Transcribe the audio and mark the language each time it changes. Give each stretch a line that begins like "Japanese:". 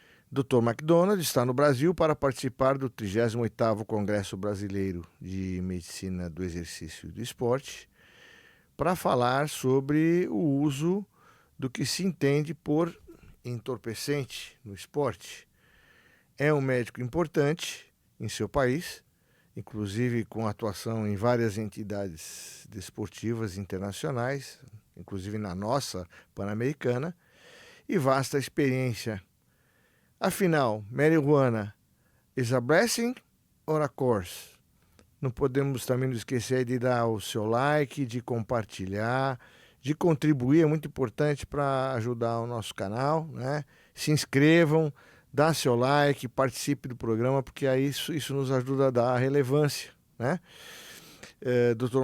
Portuguese: Dr. MacDonald está no Brasil para participar do 38º Congresso Brasileiro de Medicina do Exercício e do Esporte, para falar sobre o uso do que se entende por entorpecente no esporte. É um médico importante em seu país, inclusive com atuação em várias entidades desportivas internacionais, inclusive na nossa Pan-Americana, e vasta experiência. Afinal,
English: marijuana is a blessing or a curse?
Portuguese: Não podemos também nos esquecer de dar o seu like, de compartilhar, de contribuir, é muito importante para ajudar o nosso canal, né? Se inscrevam, dá seu like, participe do programa, porque aí isso nos ajuda a dar relevância, né? Dr.